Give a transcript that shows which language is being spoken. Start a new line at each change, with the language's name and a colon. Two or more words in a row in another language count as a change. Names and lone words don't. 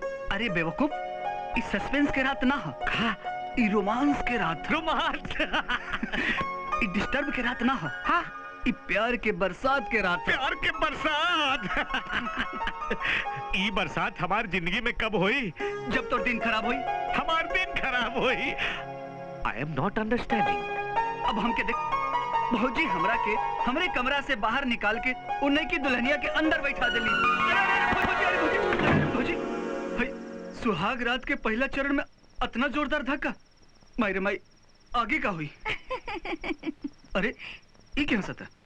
Bhojpuri: अरे बेवकूफ, इस सस्पेंस के रात ना हो, ई रोमांस के रात। रोमांस? ई डिस्टर्ब के रात ना हो, हाँ, ई प्यार के बरसात के रात। प्यार के बरसात? ई बरसात हमार जिंदगी में कब हुई? जब तो दिन खराब हुई। हमार दिन खराब हुई?
English: I am not understanding.
Bhojpuri: अब हमके देख, भौजी हमरा के हमरे कमरा से बाहर निकाल के उन्हीं की दुल्हनिया के अंदर बैठा देली। भौजी सुहाग रात के पहला चरण में इतना जोरदार धक्का। मायरे माई, आगे का हुई? अरे ये क्या हंसता?